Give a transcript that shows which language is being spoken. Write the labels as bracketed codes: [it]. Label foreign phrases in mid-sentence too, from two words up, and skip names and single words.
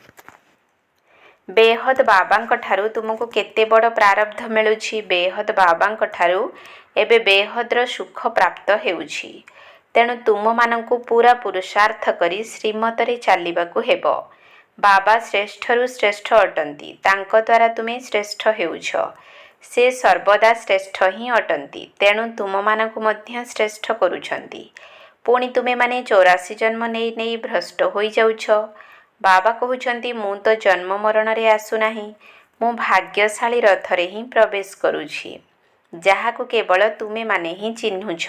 [or] ବେହଦ ବାବାଙ୍କ ଠାରୁ ତୁମକୁ କେତେ ବଡ଼ ପ୍ରାରବ୍ଧ ମିଳୁଛି। ବେହଦ ବାବାଙ୍କ ଠାରୁ ଏବେ ବେହଦର ସୁଖ ପ୍ରାପ୍ତ ହେଉଛି। ତେଣୁ ତୁମ ମାନଙ୍କୁ ପୂରା ପୁରୁଷାର୍ଥ କରି ଶ୍ରୀମତରେ ଚାଲିବାକୁ ହେବ। ବାବା ଶ୍ରେଷ୍ଠରୁ ଶ୍ରେଷ୍ଠ ଅଟନ୍ତି, ତାଙ୍କ ଦ୍ୱାରା ତୁମେ ଶ୍ରେଷ୍ଠ ହେଉଛ। ସେ ସର୍ବଦା ଶ୍ରେଷ୍ଠ ହିଁ ଅଟନ୍ତି। ତେଣୁ ତୁମ ମାନଙ୍କୁ ମଧ୍ୟ ଶ୍ରେଷ୍ଠ କରୁଛନ୍ତି। ପୁଣି ତୁମେ ମାନେ 84 ଜନ୍ମ ନେଇ ନେଇ ଭ୍ରଷ୍ଟ ହୋଇ ଯାଉଛ। ବାବା କହୁଛନ୍ତି ମୁଁ ତ ଜନ୍ମ ମରଣ ରେ ଆସୁ ନାହିଁ, ମୁଁ ଭାଗ୍ୟଶାଳୀ ରଥରେ ହିଁ ପ୍ରବେଶ କରୁଛି, ଯାହାକୁ କେବଳ ତୁମେ ମାନେ ହିଁ ଚିହ୍ନୁଛ।